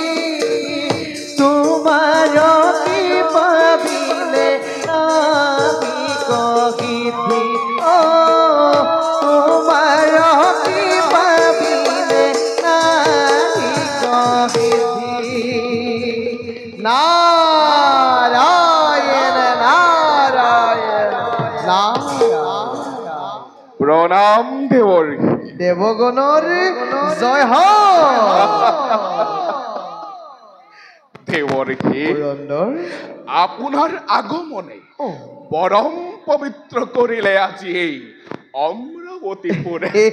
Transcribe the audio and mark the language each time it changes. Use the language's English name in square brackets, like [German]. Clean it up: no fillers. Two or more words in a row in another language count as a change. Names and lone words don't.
[Assamese] তোমার কি পাবিলে আমি কহিথি ও তোমার কি পাবিলে আমি কহিথি নারায়ণ নারায়ণ নারায়ণ প্ৰণাম দেৱৰ দেবগণর জয় হ দেৱৰখি আপোনাৰ আগমনে পৰম পবিত্ৰ কৰিলে আজি এই অমৰাৱতীপুৰে।